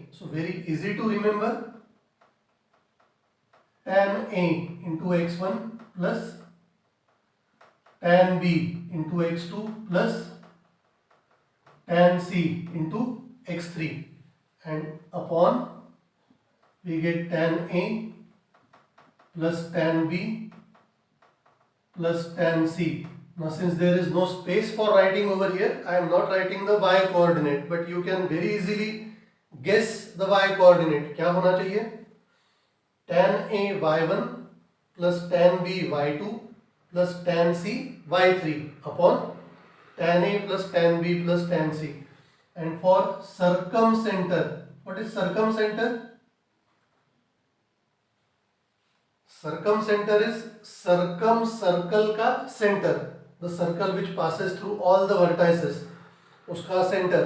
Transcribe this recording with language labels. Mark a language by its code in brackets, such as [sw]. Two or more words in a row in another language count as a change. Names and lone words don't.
[en] So very easy to remember. Tan A into x1 plus tan B into x2 plus tan C into x3, and upon we get tan A plus tan B plus tan C. Now since there is no space for writing over here, I am not writing the y coordinate, but you can very easily guess the y coordinate. [hi] क्या होना चाहिए? [en] Tan A y1 plus tan B y2 plus tan C y3 upon tan A plus tan B plus tan C. And for circumcenter, what is circumcenter? Circumcenter is circle का center, the circle which passes through all the vertices, उसका center.